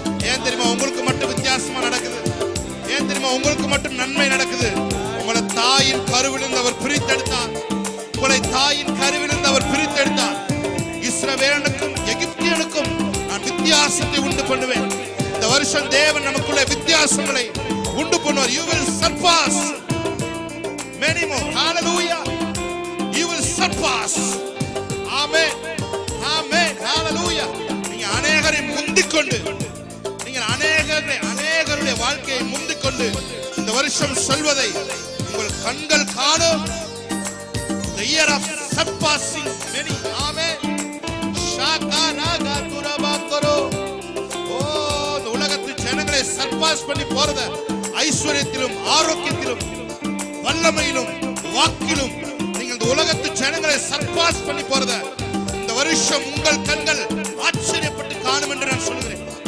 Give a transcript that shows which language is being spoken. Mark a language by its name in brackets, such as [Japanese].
[Tamil] ஏன் தெரியுமா உங்களுக்கு மட்டும் வித்தியாசமா நடக்குது? ஏன் தெரியுமா உங்களுக்கு மட்டும் நன்மை நடக்குது? உங்களை தாயின் கருவிலிருந்து அவர் பிரித்தெடுத்தார். உங்களை தாயின் கருவிலிருந்து அவர் பிரித்தெடுத்தார். இஸ்ரவேலனுக்கும் எகிப்தியனுக்கும் நான் வித்தியாசத்தை உண்டு பண்ணுவேன். இந்த வருஷம் தேவன் நமக்குள்ள வித்தியாசங்களை உண்டு பண்ணுவார். [English] You will surpass many more. Hallelujah. You will surpass. Amen. Amen. Hallelujah. [Tamil] நீங்க அநேகரை முந்திக்கொண்டு, நீங்க அநேகருடைய வாழ்க்கையை முந்திக்கொண்டு இந்த வருஷம் சொல்வதை உங்கள் கண்கள் காணும். [English] The year of surpassing many. Amen. ஷாகராகா துரபாக்கரோ. [Tamil] ஓ, இந்த உலகத்து ஜனங்களை சர்பாஸ் பண்ணி போறத ஐஸ்வரியத்திலும் ஆரோக்கியத்திலும் வல்லமையிலும் வாக்கிலும் நீங்கள் இந்த உலகத்து ஜனங்களை சர்பாஸ் பண்ணி போறத இந்த வருஷம் உங்கள் கண்கள் ஆச்சரியப்பட்டு காணும் என்று நான் சொல்கிறேன்.